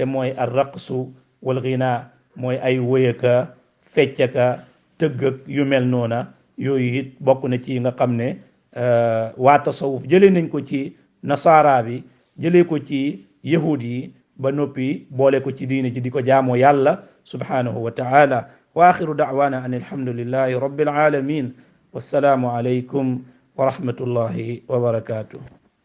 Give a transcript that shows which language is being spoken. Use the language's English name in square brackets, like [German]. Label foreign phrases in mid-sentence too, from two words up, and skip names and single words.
[Wolof] mooy [Arabic] الرقص والغناء [Wolof] mooy ay wëyaka feccaka tëggak yu mel noona yooyu it bokk na ci nga xam ne waa tasawuf jëlee nañ ko ci nasaara bi jëlee ko ci yahud yi ba noppi boole ko ci diine ji di ko jaamoo yàlla [Arabic] سبحانه وتعالى وآخر دعوانا أن الحمد لله رب العالمين والسلام عليكم ورحمة الله وبركاته